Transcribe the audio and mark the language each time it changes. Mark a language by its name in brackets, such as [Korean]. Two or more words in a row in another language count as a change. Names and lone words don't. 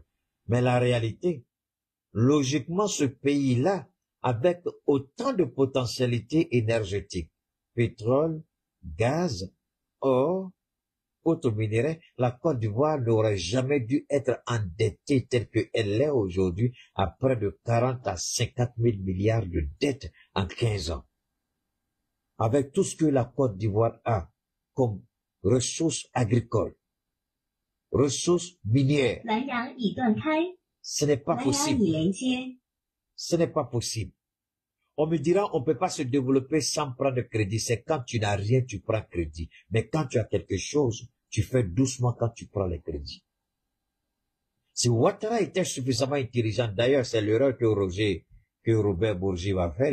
[French] Mais la réalité, logiquement, ce pays-là, avec autant de potentialités énergétiques, pétrole, gaz, or, autominerais, la Côte d'Ivoire n'aurait jamais dû être endettée telle qu'elle l'est aujourd'hui à près de 40 à 50 000 milliards de dettes en 15 ans. avec tout ce que la Côte d'Ivoire a comme ressources agricoles, ressources minières, [Chinese] 蓝牙已断开， [French] ce n'est pas [Chinese] 蓝牙已 [French] possible. [Chinese] 连接。 [French] Ce n'est pas possible. On me dira, on ne peut pas se développer sans prendre crédit. C'est quand tu n'as rien, tu prends crédit. Mais quand tu as quelque chose, tu fais doucement quand tu prends les crédits. Si Ouattara était suffisamment intelligent, d'ailleurs, c'est l'erreur que Robert Bourgi va faire.